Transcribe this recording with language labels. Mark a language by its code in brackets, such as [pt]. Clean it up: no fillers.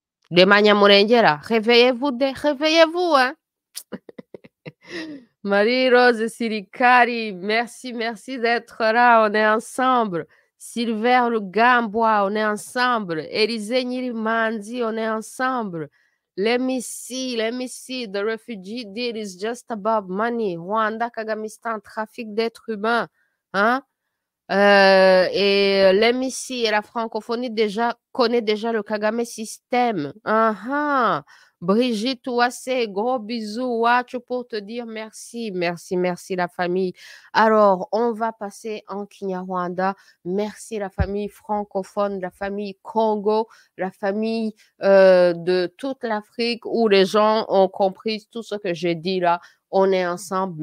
[fr] Les Banyamulenge là, réveillez-vous, hein. Marie-Rose Sirikari, merci d'être là, on est ensemble. Sylvain Gambois, on est ensemble. Élisée Nyirimanzi, on est ensemble. [en] Let me see, the refugee deal is just about money. [fr] Rwanda, Kagamistan, trafic d'êtres humains. Hein? Et [en] let me see, [fr] et la francophonie connaît déjà le Kagame système. Brigitte Ouassé, gros bisous, Wacho, pour te dire merci la famille. Alors, on va passer en Kinyarwanda. Merci la famille francophone, la famille Congo, la famille de toute l'Afrique où les gens ont compris tout ce que j'ai dit là. On est ensemble.